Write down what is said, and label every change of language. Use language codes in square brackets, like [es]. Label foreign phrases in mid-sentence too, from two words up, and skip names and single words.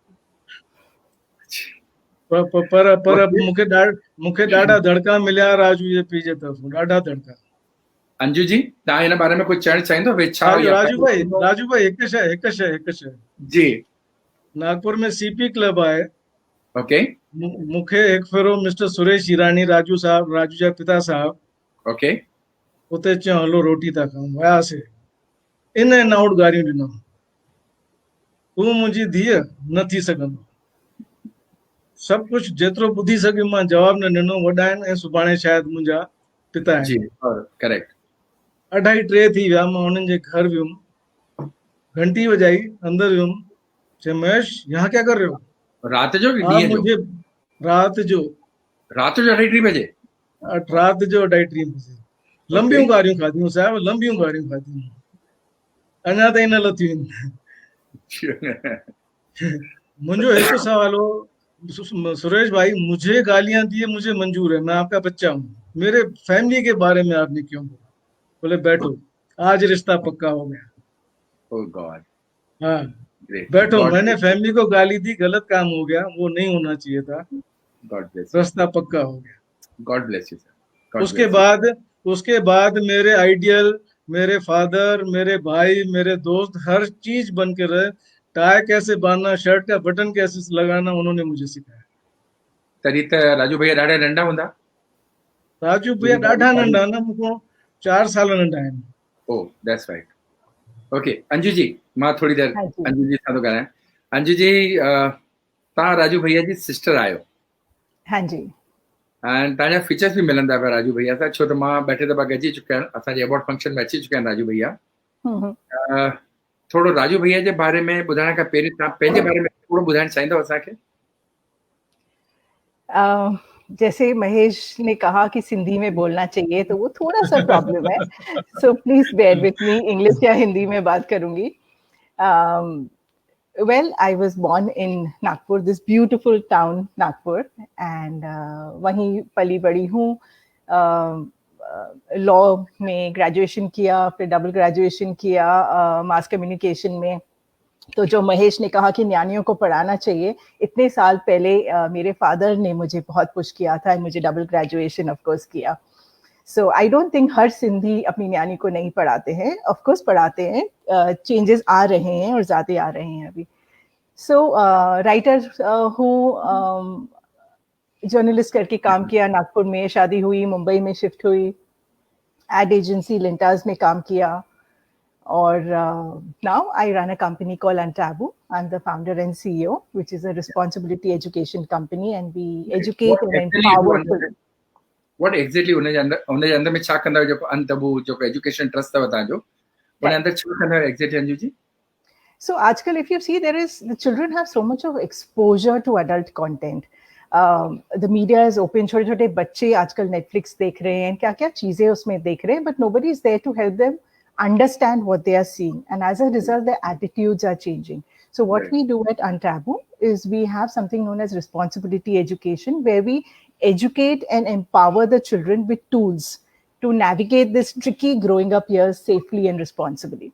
[sd] पर मूंखे ॾाढा दड़का मिलिया राजू जे पीउ जे तरफ़ां, ॾाढा दड़का। अंजू जी, तव्हां हिन बारे में कुझु चवणु चाहींदो? राजू भाई हिकु शइ जी। नागपुर में सीपी क्लब आहे। ओके। मूंखे हिकु भेरो मिस्टर सुरेश हीरानी, राजू जा पिता साहब, ओके, उते चयो हलो रोटी था खाऊं। वियासीं, [en] in and out [sd] गारियूं ॾिनो। तूं मुंहिंजी धीअ न थी सघंदो। सभु कुझु जेतिरो ॿुधी सघियुमि मां जवाबु न ॾिनो। वॾा आहिनि ऐं सुभाणे शायदि मुंहिंजा पिता आहिनि। करेक्ट। 2:30 थी विया, मां हुननि जे घर वियुमि, घंटी वॼाई, अंदर वियुमि, चयो महेश [hi] यहाँ क्या कर रहे हो? [sd] रात जो कि ॾींहं जो? मुझे रात जो [hi] 2:30 बजे। [sd] रात जो 2:30 बजे। लंबियूं गारियूं खाधियूं साहिब, लंबियूं गारियूं खाधियूं, अञा ताईं न लथियूं आहिनि। [hi] मुझे एक सवाल हो सुरेश भाई, मुझे गालियां दिए मुझे मंजूर है, मैं आपका बच्चा हूँ, मेरे फैमिली के बारे में आपने क्यों बोला? बोले बैठो, आज रिश्ता पक्का हो गया। [en] ओह गॉड। [hi] हाँ बैठो, मैंने फैमिली को गाली दी, गलत काम हो गया, वो नहीं होना चाहिए था, [en] गॉड ब्लेस, [hi] रिश्ता पक्का हो गया। [en] गॉड ब्लेस यू सर। [hi] उसके बाद मेरे आइडियल, मेरे फादर, मेरे भाई, मेरे दोस्त, हर चीज बन के रहे। टाई कैसे बांधना, शर्ट का बटन कैसे लगाना, उन्होंने मुझे सिखाया। [sd] तरी त राजू भैया ॾाढा नंढा हूंदा? राजू भैया ॾाढा नंढा न, मूंखां 4 साल नंढा आहिनि। [en] Oh that's right. [sd] ओके अंजू जी, मां थोड़ी देर अंजू जी सां थो ॻाल्हायां। अंजू जी, तव्हां राजू भैया जी सिस्टर आहियो? हाँ जी। ऐं तव्हांजा फीचर्स बि मिलंदा पिया राजू भैया सां, छो त मां ॿ टे दफ़ा गॾिजी चुकिया आहिनि, असांजे अवॉर्ड फंक्शन में अची चुकिया आहिनि राजू भैया। थोड़ो राजू भैया जे बारे में ॿुधाइण खां पहिरीं तव्हां पंहिंजे बारे में थोड़ो ॿुधाइण चाहींदव असांखे? [hi] जैसे महेश ने कहा कि सिंधी में बोलना चाहिए, तो वो थोड़ा सा प्रॉब्लम है, [en] so please bear with me, [hi] इंग्लिश या हिंदी में बात करूंगी। [en] Well, I was born in Nagpur, this beautiful town Nagpur, and [hi] वहीं पली बड़ी हूँ। लॉ में ग्रेजुएशन किया, फिर [en] double graduation [hi] किया [en] mass communication [hi] में। तो जो महेश ने कहा कि न्यानियों को पढ़ाना चाहिए, इतने साल पहले मेरे फादर ने मुझे बहुत पुश किया था, मुझे [en] double graduation of course [hi] किया। [en] So I don't think [hi] हर सिंधी अपनी न्यानी को नहीं पढ़ाते हैं, [en] of course [hi] पढ़ाते हैं, चेंजेस आ रहे हैं और ज़्यादा आ रहे हैं अभी। सो राइटर हूँ, जर्नलिस्ट करके काम किया, नागपुर में शादी हुई, मुंबई में शिफ्ट हुई, [en] ad agency [hi] लिंटास में काम किया, और [en] now I run a company called Untaboo. I'm the founder and CEO, which is a responsibility education company, and we educate and empower children. What exactly [sd] उन्हें अंदर में छा कंदा है जो अंतबू जो एजुकेशन ट्रस्ट था बता जो उन्हें अंदर छा कंदा है exactly अंजू जी? [en] So आजकल if you see, the children have so much of exposure to adult content. The media is open, [hi] छोटे छोटे बच्चे आजकल Netflix देख रहे हैं, क्या क्या चीजें उसमें देख रहे हैं, [en] but nobody is there to help them understand what they are seeing, and as a result their attitudes are changing. So what we do at Untaboo is we have something known as responsibility education, where we educate and empower the children with tools to navigate this tricky growing up years safely and responsibly.